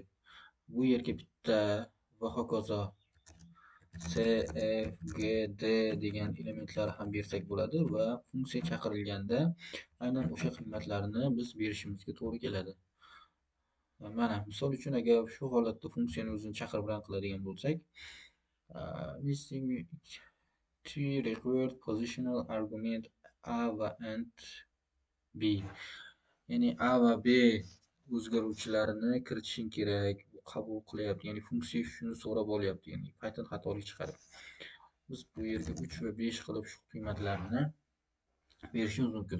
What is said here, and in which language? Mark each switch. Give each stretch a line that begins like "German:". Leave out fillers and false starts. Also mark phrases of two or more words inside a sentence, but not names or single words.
Uzbek: Bu yerga bitta va hokazo C, F, G, D degan elementlar ham bersak bo'ladi va funksiya chaqirilganda aynan o'sha qiymatlarni biz berishimizga to'g'ri keladi. Mana misol uchun agar shu holatda funksiyani o'zini chaqir bilan qiladigan bo'lsak,
English: missing two required positional argument a
Uzbek: va
English: and b,
Uzbek: ya'ni a va b o'zgaruvchilarini kiritishing kerak, qabul qilyapti, ya'ni funksiya shuni so'rab olyapti, ya'ni Python xatolik chiqarib. Biz bu yerga 3 va 5 qilib shu qiymatlarni berishimiz mumkin.